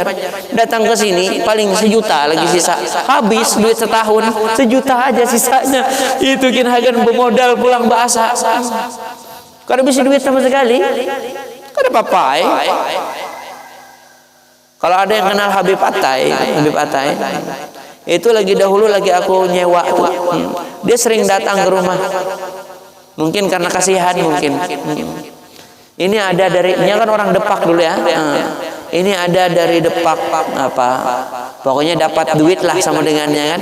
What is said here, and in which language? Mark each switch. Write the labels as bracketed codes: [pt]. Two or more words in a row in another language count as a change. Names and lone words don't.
[id] Datang ke sini paling 1 juta lagi sisa. Habis duit setahun 1 juta aja sisanya. [bjn] Itu kinhagan bermodal pulang bahasa. Kada bisa duit sama sekali. Kada apa-apa. Kalau ada yang kenal Habib Atai, [id] itu dahulu lagi aku nyewa tuh. Dia sering datang ke rumah. Mungkin karena kasihan mungkin. Ini ada dia kan orang Depak dulu ya. Ini ada dari Depak apa? Pokoknya dapat duit lah sama dengannya kan.